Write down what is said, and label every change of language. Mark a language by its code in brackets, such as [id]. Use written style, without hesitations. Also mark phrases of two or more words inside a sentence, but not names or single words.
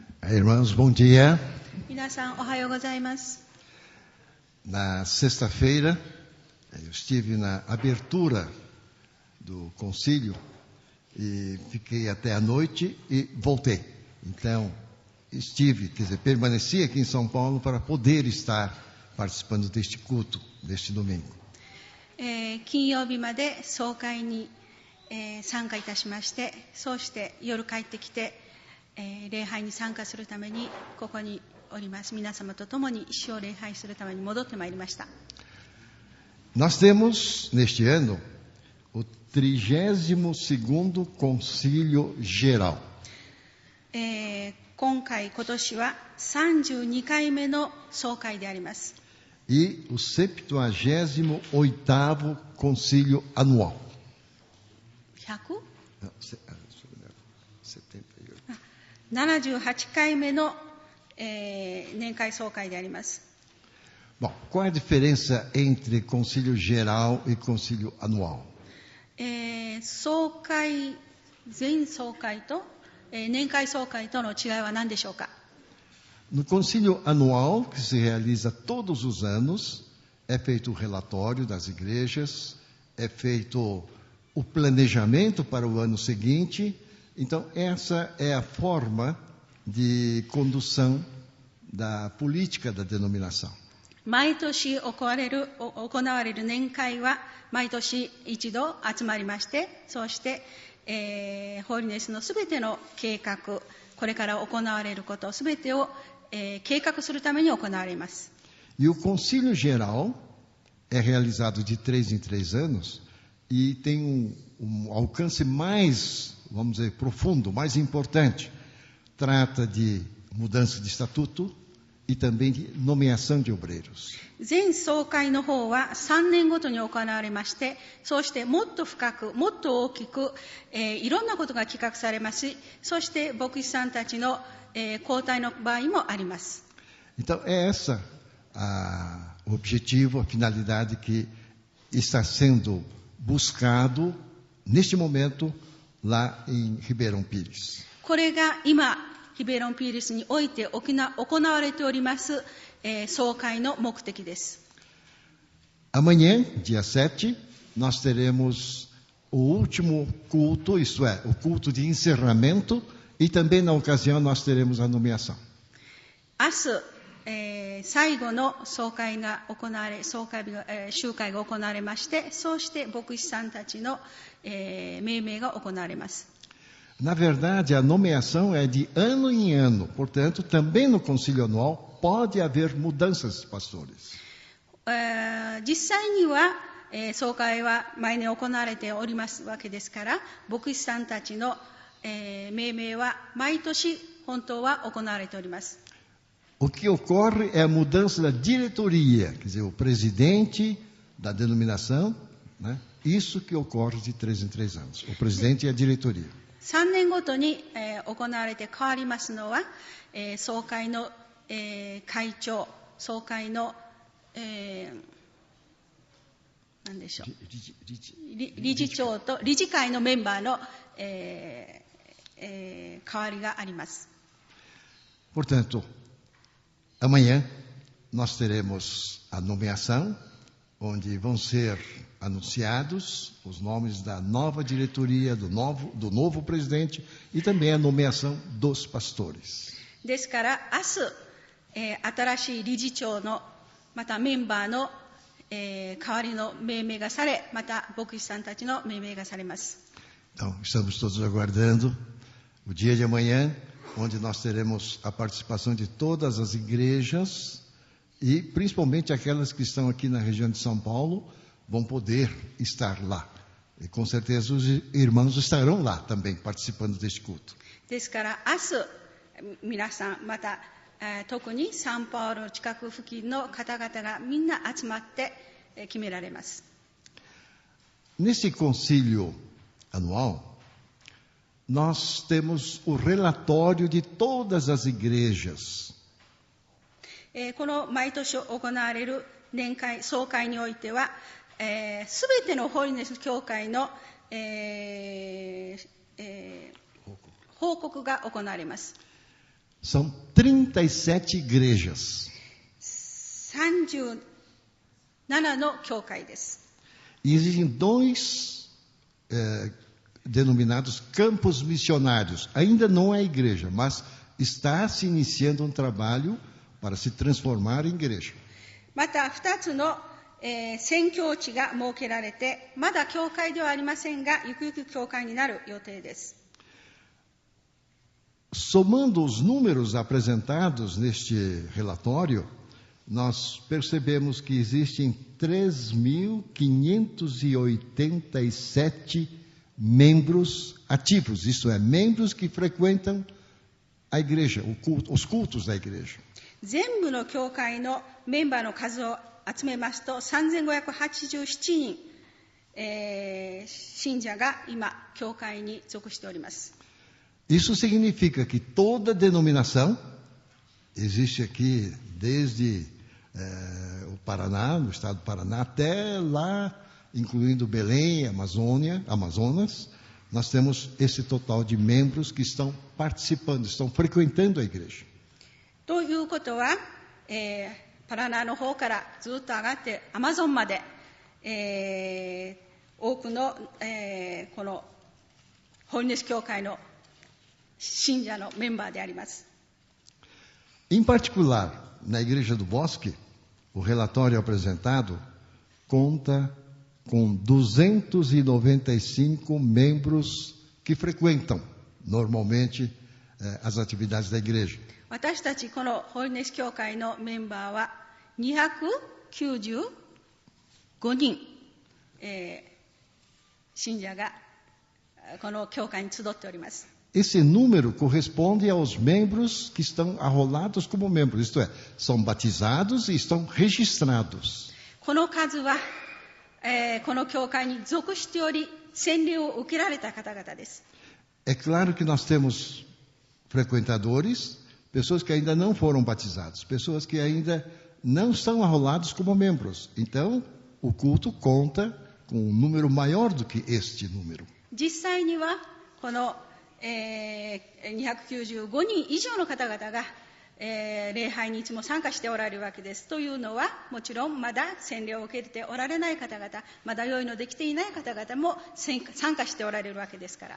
[pt] Irmãos, bom dia. [ja] 皆さんおはようございます。 [pt] Na sexta-feira, eu estive na abertura do concílio e fiquei até a noite e voltei. Então, permaneci aqui em São Paulo para poder estar participando deste culto, deste domingo. [ja] 金曜日まで総会に、参加いたしまして、そうして夜帰ってきて、礼拝に参加するためにここにおります。皆様と共に主を礼拝するために戻ってまいりました。 [pt] Nós temos, neste ano, o 32º Concílio Geral. [ja] 今年は32回目の総会であります。 [pt] E o 78º Concílio Anual. 100? 78. [ja] 78 回目の、年会総会であります。 [pt] Bom, qual é a diferença entre Concílio Geral e Concílio Anual? [ja] 総会、全総会と、年会総会との違いは何でしょうか。 [pt] No Concílio Anual, que se realiza todos os anos, é feito o relatório das igrejas, é feito o planejamento para o ano seguinte. Então, essa é a forma de condução da política da denominação. [ja] 毎年行われる年会は毎年一度集まりまして、そうして、ホーリネスのすべての計画、これから行われることすべてを、計画するために行われます。 [pt] E o Concílio Geral é realizado de 3 em 3 anos e tem um alcance mais, vamos dizer, profundo, mais importante. Trata de mudança de estatuto e também de nomeação de obreiros. [ja] 全総会の方は3年ごとに行われまして、そうしてもっと深く、もっと大きく、いろんなことが企画されますし、そして牧師さんたちの、交代の場合もあります。 [pt] Então, é essa o objetivo, a finalidade que está sendo buscado neste momento lá em Ribeirão Pires. [ja] これが今、リベロンピーリスにおいて行われております、総会の目的です。 [pt] Amanhã, dia 7, nós teremos o último culto, isto é, o culto de encerramento, e também na ocasião nós teremos a nomeação. [ja] 明日、最後の総会が行われ、集会が行われまして、そうして牧師さんたちの、命名が行われます。 [pt] Na verdade, a nomeação é de ano em ano, portanto, também no concílio anual pode haver mudanças, pastores. [ja] 実際には、総会は毎年行われておりますわけですから、牧師さんたちの、命名は毎年本当は行われております。 [pt] O que ocorre é a mudança da diretoria, quer dizer, o presidente da denominação, né? Isso que ocorre de 3 em 3 anos, o presidente e a diretoria. [ja] 3 年ごとに、行われて変わりますのは、総会の、会長、総会の、何でしょう、理事長と理事会のメンバーの、変わりがあります。 [pt] Portanto, amanhã nós teremos a nomeação, onde vão ser anunciados os nomes da nova diretoria, do novo presidente e também a nomeação dos pastores. [ja] ですから明日、新しい理事長のまたメンバーの、代わりの命名がされ、また牧師さんたちの命名がされます。 [pt] Então, estamos todos aguardando o dia de amanhã, onde nós teremos a participação de todas as igrejas e principalmente aquelas que estão aqui na região de São Paulo vão poder estar lá. E com certeza os irmãos estarão lá também participando deste culto. [ja] ですから明日皆さんまた、特にサンパウロ近く付近の方々がみんな集まって、決められます。 [pt] Nesse concílio anual, nós temos o relatório de todas as igrejas. [ja] この毎年行われる年会、総会においては、すべてのホーリネス教会の、報告が行われます。 [pt] São 37 igrejas. [ja] 37 の教会です。 [pt] E existem dois denominados campos missionários. Ainda não é igreja, mas está se iniciando um trabalho para se transformar em igreja. [ja] また2つの、宣教地が設けられて、まだ教会ではありませんが、ゆくゆく教会になる予定です。 [pt] Somando os números apresentados neste relatório, nós percebemos que existem 3.587 membros ativos, isto é, membros que frequentam a igreja, os cultos da igreja. [ja] 全部の教会のメンバーの数を集めますと、3587人、信者が今、教会に属しております。 [pt] Isso significa que toda denominação, existe aqui desde o Paraná, no estado do Paraná, até lá, incluindo Belém, Amazonas, nós temos esse total de membros que estão participando, estão frequentando a igreja. [ja] ということは、パラナの方からずっと上がってアマゾンまで、多くの、このホリネス教会の信者のメンバーであります。 [pt] Em particular, na Igreja do Bosque, o relatório apresentado conta com 295 membros que frequentam normalmente as atividades da igreja. [ja] 私たちこのホリネス教会のメンバーは295人、信者がこの教会に集っております。 [pt] Esse número corresponde aos membros que estão arrolados como membros, isto é, são batizados e estão registrados. [ja] この数は、この教会に属しており、洗礼を受けられた方々です。 [pt] É claro que nós temos frequentadores, pessoas que ainda não foram batizados, pessoas que ainda não estão arrolados como membros. Então, o culto conta com um número maior do que este número. [ja] 実際にはこの、295人以上の方々が、礼拝にいつも参加しておられるわけです。というのは、もちろんまだ洗礼を受けておられない方々、まだ良いのできていない方々も参加しておられるわけですから。